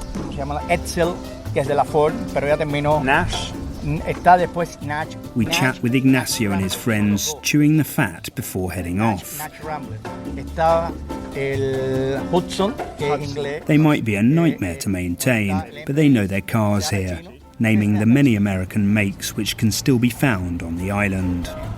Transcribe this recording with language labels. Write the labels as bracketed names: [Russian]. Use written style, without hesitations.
[Spanish] Se llama Edsel, que es de la Ford, pero ya terminó. Nash? Está después Nash. [English] We chat with Ignacio and his friends, chewing the fat before heading off. [Spanish] Nash Rambler. Está el Hudson, que es inglés. [English] They might be a nightmare to maintain, but they know their cars here, naming the many American makes which can still be found on the island.